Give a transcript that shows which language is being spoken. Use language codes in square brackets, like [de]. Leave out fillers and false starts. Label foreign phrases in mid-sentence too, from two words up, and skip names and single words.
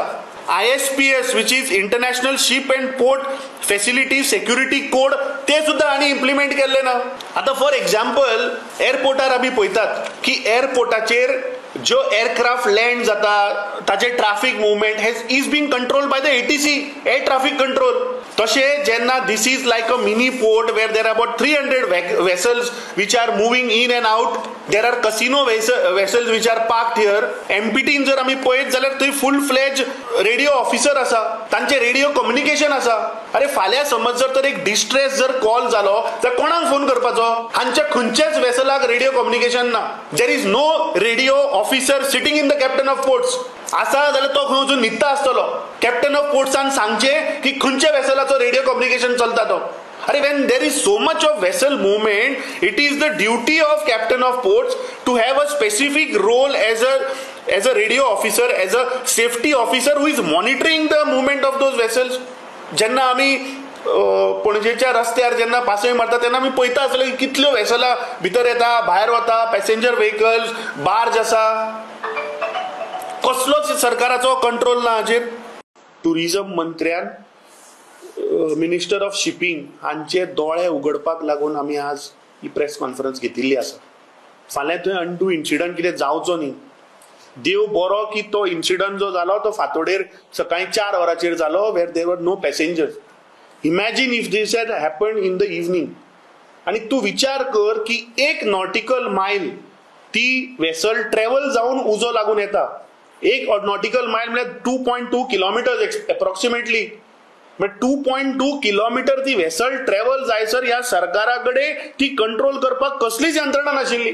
[en] ISPS which is International Ship and Port Facility Security Code, [kok] ते सुद्दां हांणी इम्प्लिमेंट केल्ले ना. आतां [en] for example [kok] एअरपोर्टार आमी पळयतात की एअरपोर्टाचेर ज्यो एअरक्राफ्ट लँड जाता ताचे [en] traffic movement is being controlled by the ATC, Air traffic control. [kok] तशें जेन्ना [en] this is like a mini port where there are about 300 vessels which are moving in and out, there are casino vessels which are parked here. [kok] MPTन जर आमी पळयत जाल्यार थंय [en] full fledged radio officer [kok] आसा, तांचे [en] radio communication [kok] आसा. अरे फाल्यां समज जर तर एक डिस्ट्रेस जर कॉल जालो जाल्यार कोणाक फोन करपाचो? हांच्या खंयच्याच वेसलाक [en] radio communication ना. There is no radio officer sitting in the Captain of Ports. [kok] आसा जाल्यार तो खंय वचून न्हिदता आसतलो. कॅप्टन ऑफ पोर्ट्सान सांगचें की खंयच्या वेसलाचो [en] radio communication [kok] चलता तो. [en] अरे when there is so much of vessel movement, it is the duty of captain of ports to have a specific role as a radio officer, as a safety officer who is monitoring the movement of those vessels. [kok] जेन्ना आमी पणजेच्या रस्त्यार जेन्ना पासय मारता तेन्ना आमी पळयता आसले की कितल्यो वेसलां भितर येता, भायर वता, [en] passenger vehicles, [kok] बार्ज आसा. कसलोच सरकाराचो कंट्रोल ना हाचेर. टुरिझम मंत्र्यान [en] Minister of Shipping [kok] हांचे दोळे उगडपाक लागून आमी आज ही [en] press conference [kok] घेतिल्ली आसा. फाल्यां थंय [en] untoward incident [kok] कितें जावचो न्ही. देव बरो की तो इन्सिडंट जो जालो तो फांतोडेर सकाळी 4 वरांचेर जालो, [en] where there were no passengers. Imagine if this had happened in the evening. [kok] आणि तूं विचार कर की 1 [en] nautical mile [kok] ती वेसल ट्रॅव्हल जावन उजो लागून येता. 1 [en] nautical mile [kok] म्हळ्यार 2.2 [en] kilometres approximately. [kok] 2.2 किलोमीटर ती वेसल ट्रॅव्हल जायसर ह्या सरकाराकडे ती कंट्रोल करपाक कसलीच यंत्रणा नाशिल्ली.